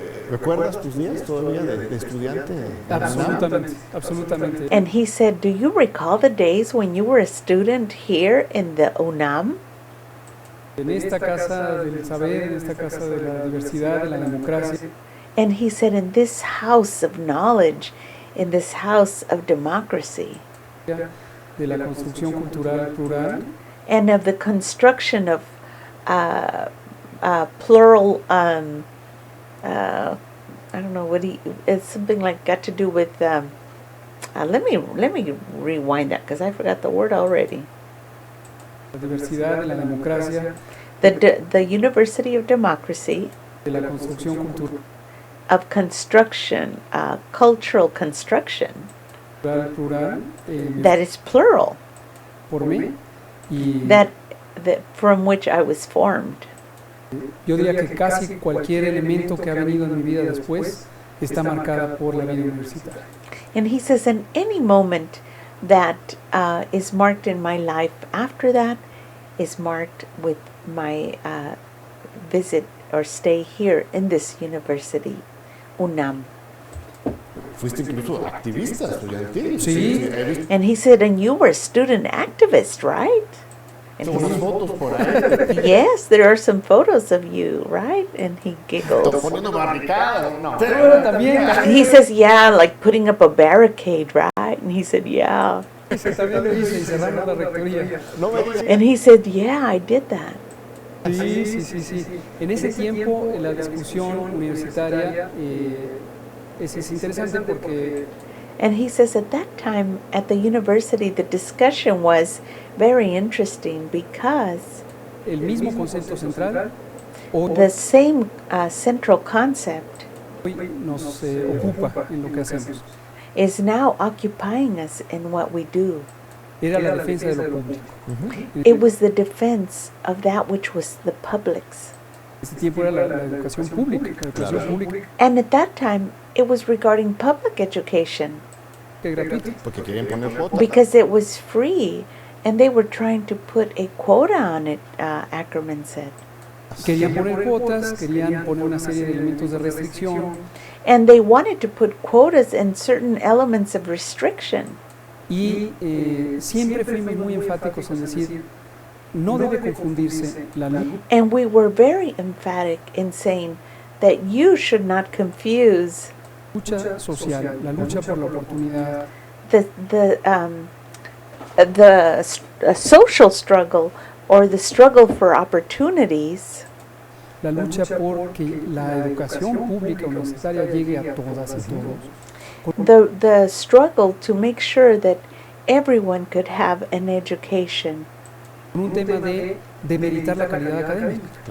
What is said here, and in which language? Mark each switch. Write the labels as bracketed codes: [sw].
[es] ¿Recuerdas tus días todavía de estudiante? Absolutamente. [en] And he said, do you recall the days when you were a student here in the UNAM? [es] En esta casa del saber, en esta casa de la diversidad, de la democracia. [en] And he said, in this house of knowledge, in this house of democracy, [es] De la construcción cultural plural. [en] and of the construction of plural, I don't know it's something like got to do with, let me rewind that because I forgot the word already. [es] La diversidad, de la democracia. [en] The University of Democracy, [es] De la construcción cultural [en] of construction, cultural construction, [es] plural. [en] that is plural, [es] Por mí. Y [en] that from which I was formed. [es] yo diría que casi cualquier elemento que ha venido en mi vida después está marcada por la vida universitaria. [en] And he says, in any moment that is marked in my life after that is marked with my visit or stay here in this university, UNAM. [es] Fuiste incluso activista estudiantil. Sí. [en] And he said, and you were a student activist, right? And [es] Son [en] he [es] unas [en] said, [es] fotos por ahí. [en] yes, there are some photos of you, right? And he giggles. [es] Poniendo barricadas, no. También. [en] He says, yeah, like putting up a barricade, right? And he said, yeah. [es] También lo hice y cerramos la rectoría. No me digas. [en] And he said, yeah, I did that. [es] Sí. En ese tiempo, la discusión universitaria es interesante porque [en] And he says at that time at the university, the discussion was very interesting because [es] el mismo concepto central hoy [en] the same central concept [es] nos ocupa en lo que hacemos. [en] is now occupying us in what we do. [es] Era la defensa de lo público. [en] It was the defense of that which was the public's. [es] Ese tiempo era la educación pública, la educación pública [en] And at that time, it was regarding public education [es] que es gratuita. Porque quieren poner fotos. [en] because it was free and they were trying to put a quota on it, Ackerman said. [es] Querían poner cuotas, querían poner una serie de elementos de restricción [en] And they wanted to put quotas and certain elements of restriction. [es] y siempre fuimos muy enfáticos en decir no debe confundirse la luz [en] And we were very emphatic in saying, that you should not confuse [es] lucha social, la lucha por la oportunidad, [en] the social struggle or the struggle for opportunities, [es] la lucha por que la educación pública universitaria llegue a todas y todos, [en] the struggle to make sure that everyone could have an education. [es] con un tema de demeritar la calidad académica.